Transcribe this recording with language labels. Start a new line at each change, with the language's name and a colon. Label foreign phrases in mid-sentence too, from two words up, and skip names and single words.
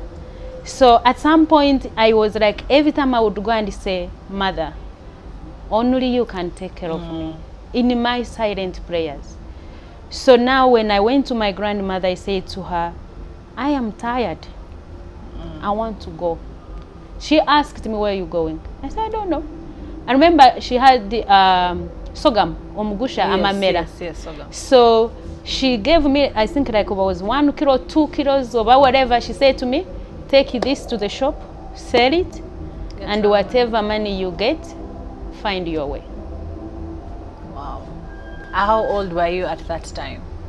English: So at some point, I was like, every time I would go and say, Mother, only you can take care of me, in my silent prayers. So now when I went to my grandmother, I said to her, I am tired. I want to go. She asked me, where are you going? I said, I don't know. I remember she had the sogam,
Nyankole: omugusha, amamera.
English: Yes, sogam. So she gave me, I think like it was 1 kilo, 2 kilos, or whatever. She said to me, take this to the shop, sell it, and whatever money you get, find your way. Wow. How old were you at that time?